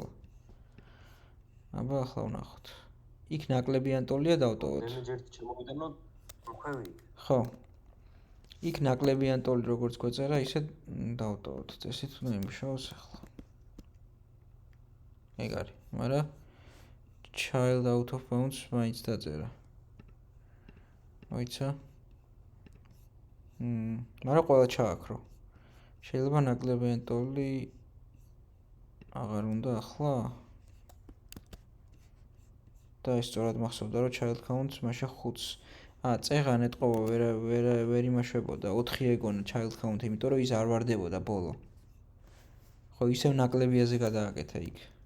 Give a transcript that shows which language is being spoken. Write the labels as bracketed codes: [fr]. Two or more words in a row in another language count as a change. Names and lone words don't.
[ka] აბა ახლა ვნახოთ. იქ ნაკლებიან ტოლია დავტოვოთ. damage ერთი ჩამოვიტანოთ მოხვევი. ხო. იქ ნაკლებიან ტოლი როგორც გვეწერა, ისე დავტოვოთ. წესით უნდა იმუშაოს ახლა. ეგ არის, მაგრამ [en] child out of bounds [ka] მაინც დაწერა. მოიცა? მაგრამ ყველა ჩააქრო. შეიძლება ნაკლები ენტოლი აღარ უნდა ახლა და ეს სწორად მახსოვდა რომ [en] child count [ka] მაშინ 5-ს წეღან ეტყობა ვერ იმაშვებოდა 4 ეგონა [en] child count [ka] იმიტომ რომ ის არ ვარდებოდა ბოლო ხო ისევ ნაკლებიაზე გადააკეთა იქ